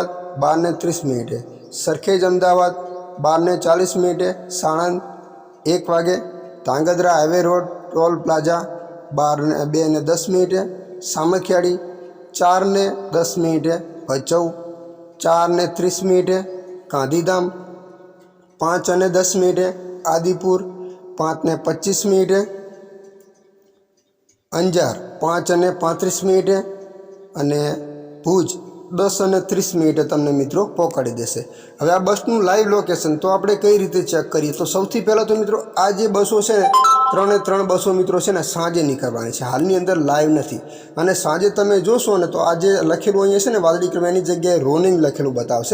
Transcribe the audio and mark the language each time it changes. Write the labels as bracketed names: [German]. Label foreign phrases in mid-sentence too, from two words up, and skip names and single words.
[Gujarati] 12:30, सरखेज अमदावाद 12:40, साणंद 1 वागे, धांगध्रा [English] highway road toll plaza [Gujarati] 2:10, सामखियाड़ी 4:10, भचाऊ 4:30, गांधीधाम 5:10, आदिपुर 5:25, अंजार 5:35 અને ભુજ 10:30 તમને મિત્રો પહોંચાડી દેશે। હવે આ બસનું લાઈવ લોકેશન તો આપણે કઈ રીતે ચેક કરીએ? તો સૌથી પહેલાં તો મિત્રો આ જે બસો છે ને 3 બસો મિત્રો છે ને સાંજે નીકળવાની છે, હાલની અંદર લાઈવ નથી. અને સાંજે તમે જોશો ને તો આ જે લખેલું અહીંયા છે ને વાદળી કલર, એની જગ્યાએ રોનિંગ લખેલું બતાવશે.